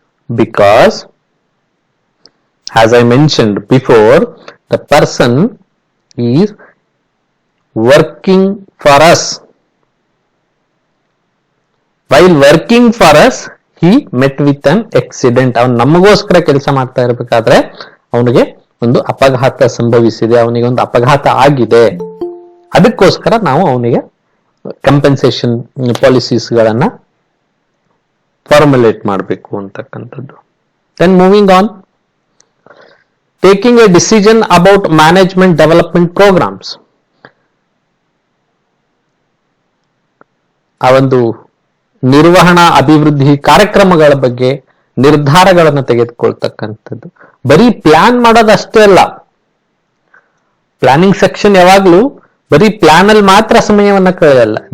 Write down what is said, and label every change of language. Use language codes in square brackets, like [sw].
[en] Because as I mentioned before, the person is working for us. While working for us, he met with an accident. [kn] ಅವನು ನಮಗೋಸ್ಕರ ಕೆಲಸ ಮಾಡ್ತಾ ಇರಬೇಕಾದ್ರೆ ಅವನಿಗೆ ಒಂದು ಅಪಘಾತ ಸಂಭವಿಸಿದೆ, ಅವನಿಗೆ ಒಂದು ಅಪಘಾತ ಆಗಿದೆ. ಅದಕ್ಕೋಸ್ಕರ ನಾವು ಅವನಿಗೆ ಕಂಪೆನ್ಸೇಷನ್ ಪಾಲಿಸೀಸ್ಗಳನ್ನ ಫಾರ್ಮುಲೇಟ್ ಮಾಡಬೇಕು ಅಂತಕ್ಕಂಥದ್ದು. [en] Then moving on, taking a decision about management development programs. [kn] ಆ ಒಂದು ನಿರ್ವಹಣಾ ಅಭಿವೃದ್ಧಿ ಕಾರ್ಯಕ್ರಮಗಳ ಬಗ್ಗೆ ನಿರ್ಧಾರಗಳನ್ನು ತೆಗೆದುಕೊಳ್ತಕ್ಕಂಥದ್ದು. ಬರೀ ಪ್ಲಾನ್ ಮಾಡೋದಷ್ಟೇ ಅಲ್ಲ. ಪ್ಲಾನಿಂಗ್ ಸೆಕ್ಷನ್ ಯಾವಾಗ್ಲೂ ಬರೀ ಪ್ಲಾನ್ ಅಲ್ಲಿ ಮಾತ್ರ ಸಮಯವನ್ನ ಕಳೆಯಲ್ಲ.